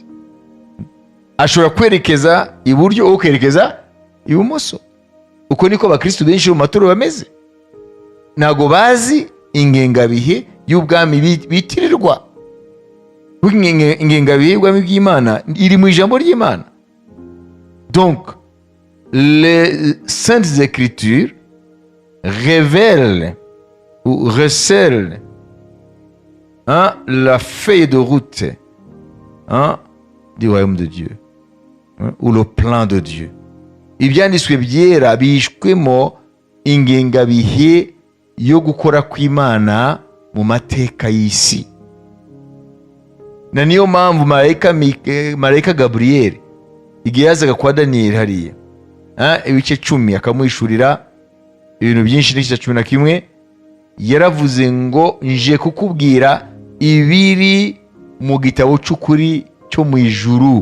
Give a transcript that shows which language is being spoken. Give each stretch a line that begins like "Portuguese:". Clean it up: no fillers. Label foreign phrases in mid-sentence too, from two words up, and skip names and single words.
Kinyarwanda: Ashobora kwerekeza iburyo wowe ukerekeza ibumoso. Uko niko abakristo benshi mu matorero bameze. Ntabwo bazi ingengabihe y'ubwami bitirirwa. Ingengabihe y'ubwami bw'Imana iri mu ijambo ry'Imana.
French: Donc les saintes écritures révèlent ou recèlent la feuille de route du royaume de Dieu, ou le plan de Dieu.
Kinyarwanda: Ibyanditswe byera bishwemo ingengabihe yo gukora kw'Imana mu mateka y'isi. Na niyo mpamvu marayika Gabriel igihe yazaga kwa Daniel hariya ibice 10 akamuhishurira ibintu byinshi n'igice 11, yaravuze ngo nje kukubwira ibiri mu gitabo cy'ukuri cyo mu ijuru.